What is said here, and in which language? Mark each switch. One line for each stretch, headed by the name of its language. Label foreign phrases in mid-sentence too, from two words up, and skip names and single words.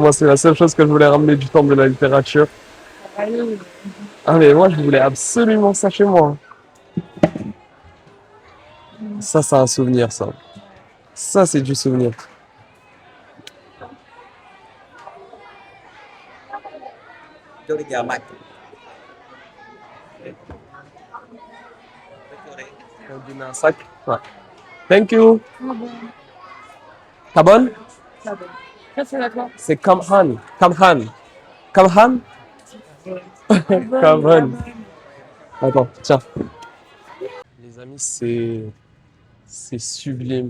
French: Moi, c'est la seule chose que je voulais ramener du temple de la littérature. Ah, mais moi, je voulais absolument ça chez moi. Ça, c'est un souvenir, ça. Ça, c'est du souvenir.
Vietnamese: Vô đi giờ mạch.
French: On donne un sac. Ouais.
English: Thank you.
French: T'as bonne? C'est Kamhan. Kamhan. Kamhan? Kamhan. Attends, tiens. Les amis, c'est sublime.